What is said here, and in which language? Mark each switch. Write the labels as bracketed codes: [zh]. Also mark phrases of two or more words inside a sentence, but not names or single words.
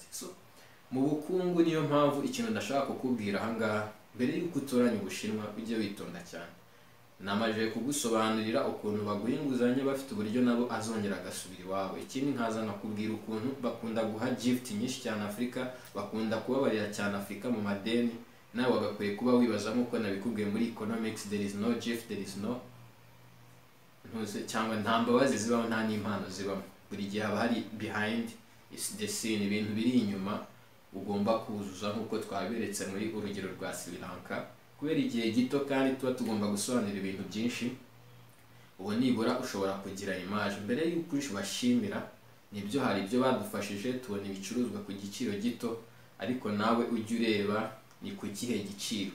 [rw] So mu bukungu niyo mpamvu ikintu ndashaka kukubwira aha ngaha, mbere y'uko utoranya Ubushinwa ujye witonda cyane. Namaje kugusobanurira ukuntu baguha inguzanyo bafite uburyo nabo azongera agasubira iwabo. Ikindi nkaza nakubwira ukuntu bakunda guha gift nyinshi cyane Afurika, bakunda kubabarira cyane Afurika mu madeni, nawe wagakwiye kuba wibaza nk'uko nabikubwiye muri economics, [en] there is no gift, there is no [rw] cyangwa nta mbabazi zibaho, nta n'impano zibaho. Buri gihe haba hari [en] behind is the scene, [rw] ibintu biri inyuma ugomba kuzuza nk'uko twaberetse muri urugero rwa Sri Lanka. Kubera igihe gito kandi tuba tugomba gusobanura ibintu byinshi, ubu nibura ushobora kugira image mbere y'uko bashimira, nibyo hari ibyo badufashije tubona ibicuruzwa ku giciro gito, ariko nawe ujye ureba ni ku kihe giciro.